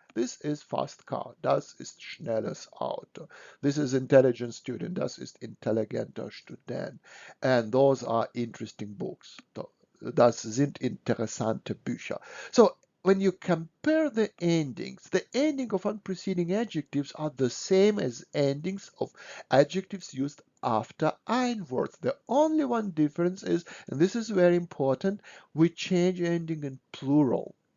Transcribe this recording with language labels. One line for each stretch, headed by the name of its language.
English: This is fast car,
German: das ist schnelles Auto.
English: This is intelligent student,
German: das ist intelligenter Student.
English: And those are interesting books.
German: Das sind interessante Bücher.
English: So, when you compare the ending of unpreceding adjectives are the same as endings of adjectives used after ein words. The only one difference is, and this is very important, we change ending in plural.